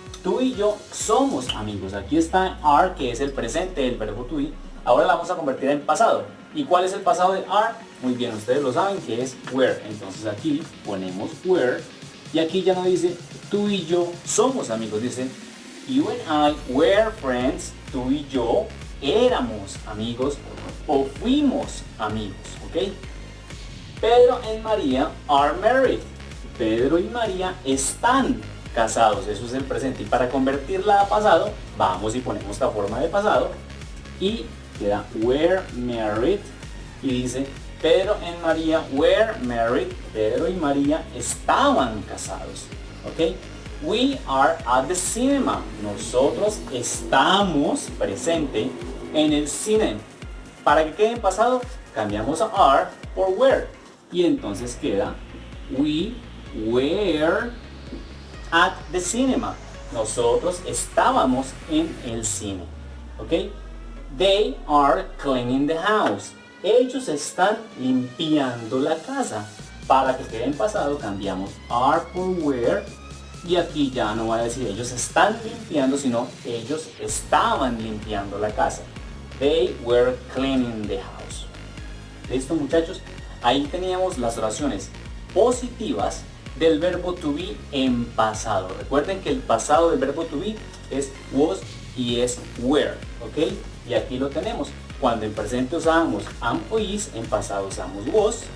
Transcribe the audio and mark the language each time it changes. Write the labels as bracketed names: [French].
[Spanish] Tú y yo somos amigos. Aquí está are, que es el presente del verbo to be. Ahora la vamos a convertir en pasado. ¿Y cuál es el pasado de are? Muy bien, ustedes lo saben, que es were. Entonces aquí ponemos were. Y aquí ya no dice tú y yo somos amigos. Dice [English] you and I were friends. [Spanish] Tú y yo éramos amigos o fuimos amigos. ¿Ok? [English] Pedro y María are married. [Spanish] Pedro y María están casados, eso es el presente. Y para convertirla a pasado, vamos y ponemos la forma de pasado y queda [English] were married [Spanish] y dice Pedro y María were married. Pedro y María estaban casados. ¿Ok? [English] We are at the cinema. [Spanish] Nosotros estamos presente en el cine. Para que quede en pasado, cambiamos a are por were. Y entonces queda [English] we were at the cinema. [Spanish] Nosotros estábamos en el cine. ¿Ok? [English] They are cleaning the house. [Spanish] Ellos están limpiando la casa. Para que quede en pasado cambiamos are por were. Y aquí ya no va a decir ellos están limpiando, sino ellos estaban limpiando la casa. [English] They were cleaning the house. [Spanish] ¿Listo, muchachos? Ahí teníamos las oraciones positivas del verbo to be en pasado. Recuerden que el pasado del verbo to be es was y es were. ¿Ok? Y aquí lo tenemos. Cuando en presente usábamos am o is, en pasado usamos was.